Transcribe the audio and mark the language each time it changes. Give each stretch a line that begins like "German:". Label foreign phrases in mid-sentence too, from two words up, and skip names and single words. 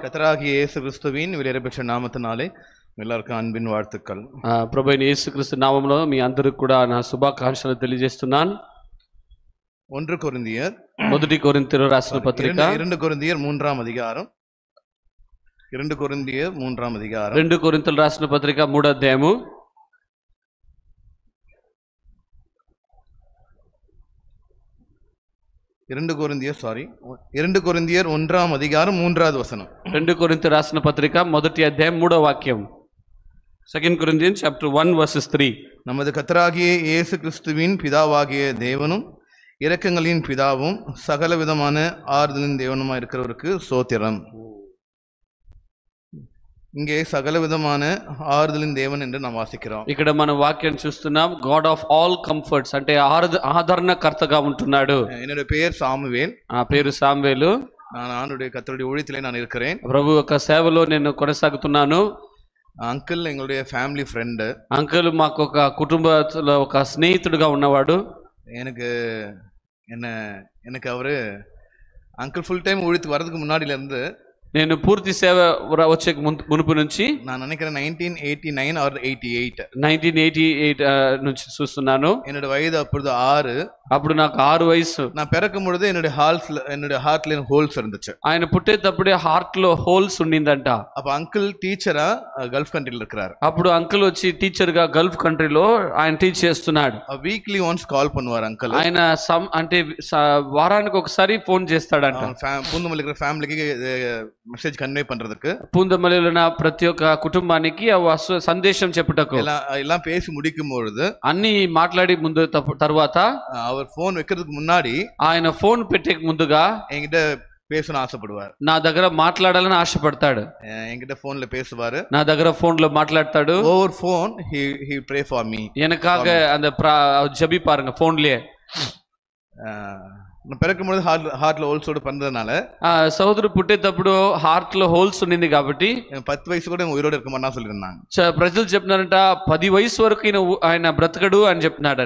Tamil: கர்த்தராகிய இயேசு கிறிஸ்துவின் விலையேறப்பெற்ற நாமத்தினாலே எல்லாருக்கும் அன்பின் வாழ்த்துக்கள்.
Telugu: ప్రభు అయిన యేసుక్రీస్తు నామములో మీ అందరికి కూడా నా శుభాకాంక్షలు తెలియజేస్తున్నాను. 1 కొరింథీయర్ మొదటి కొరింథీయులకు రాసిన పత్రిక 2 కొరింథీయర్ 3వ అధ్యాయం 2 కొరింథీయర్ 3వ అధ్యాయం 2 కొరింథీయులకు రాసిన పత్రిక 3వ అధ్యాయము 2 కొరింథీయర్ 1వ అధ్యాయం 3వ వచనం. 2 కొరింథీయులకు రాసిన పత్రిక మొదటి అధ్యాయం 3వ వాక్యం.
English: 2 Corinthians chapter 1 verses 3.
Tamil: நமது கர்த்தராகிய இயேசு கிறிஸ்துவின் பிதாவாகிய தேவனும் இரக்கங்களின் பிதாவும் சகல விதமான ஆறுதலின் தேவனுமாய் இருக்கிறவருக்கு ஸ்தோத்திரம். இங்கே சகல விதமான ஆறுதலின் தேவன் என்று நாம் வாசிக்கிறோம்.
Telugu: ఇక్కడ మనం వాక్యం చూస్తున్నాం.
English: God of all comforts
Telugu: అంటే ఆదరణకర్తగా ఉంటున్నాడు.
Tamil: என்னோட பெயர் சாமுவேல்.
Telugu: ఆ పేరు సామ్వేలు.
Tamil: நான் ஆண்டுடைய கர்த்தருடைய ஊழியத்திலே நான் இருக்கிறேன்.
Telugu: ప్రభు యొక్క సేవలో నేను కొనసాగుతున్నాను.
English: అంకుల్ எங்களுடைய family friend.
Telugu: అంకుల్ మాకు ఒక కుటుంబంలో ఒక స్నేహితుడిగా ఉన్నవాడు.
Tamil: எனக்கு அவரு
English: uncle full time
Tamil: ஊழியத்துக்கு வரதுக்கு முன்னாடில இருந்து
Telugu: నేను పూర్తి సేవ వచ్చే మునుపు నుంచి
Tamil: நான் நினைக்கிறேன் 1989 or
Telugu: 1988 నుంచి చూస్తున్నాను.
Tamil: என்னோட வயது அப்பொழுது 6.
Telugu: అప్పుడు నాకు 6 వయసు.
Tamil: நான் பிறக்கும் பொழுது என்னோட ஹார்ட்ல ஹோல்ஸ் இருந்துச்சு.
Telugu: ఆయన పుట్టేటప్పుడే హార్ట్ లో హోల్స్ ఉండిందంట.
Tamil: அப்ப అంకుల్ టీచరా గల్ఫ్ కంట్రీలో இருக்கிறார்.
Telugu: అప్పుడు అంకుల్ వచ్చి టీచర్ గా గల్ఫ్ కంట్రీలో ఆయన టీచ్ చేస్తున్నాడు.
English: weekly once call பண்ணுவார் అంకుల్.
Telugu: ఆయన అంటే వారానికి ఒకసారి ఫోన్ చేస్తాడంట.
Tamil: పూందమల్లి இருக்கிற ఫ్యామిలీకి
English: message convey
Tamil: பண்றதுக்கு.
Telugu: పూందమల్లిలో ఉన్న ప్రతి ఒక్క కుటుంబానికి సందేశం చెప్పుటకు.
Tamil: எல்லாம் பேசி முடிக்கும் பொழுது
Telugu: అన్ని మాట్లాడి ముందు తర్వాత
Tamil: அவர் ఫోన్ வைக்கிறதுக்கு முன்னாடி
Telugu: ఆయన ఫోన్ పెట్టే ముందుగా
Tamil: என்கிட்ட பேசணும் ஆசைப்படுவார்.
Telugu: నా దగ్గర మాట్లాడాలని ఆశపడతాడు.
Tamil: என்கிட்ட ఫోన్ல பேசுவாரு.
Telugu: నా దగ్గర ఫోన్ లో మాట్లాడతాడు.
English: over phone he pray for me.
Tamil: எனக்காக அந்த ஜெபிப்பாருங்க ஃபோன்லயே. நான் பிறக்கும்போது ஹார்ட்ல ஹோல்ஸோட பண்ணதுனால
Telugu: సోదరు పుట్టేటప్పుడు హార్ట్ లో హోల్స్ ఉండింది కాబట్టి
Tamil: 10 வயசு கூட உயிரோட இருக்க மாட்டான்னு சொல்லிருந்தாங்க.
Telugu: ప్రజలు చెప్తున్నారంట 10 వయసు వరకు ఆయన బ్రతకడు అని చెప్తున్నాడు.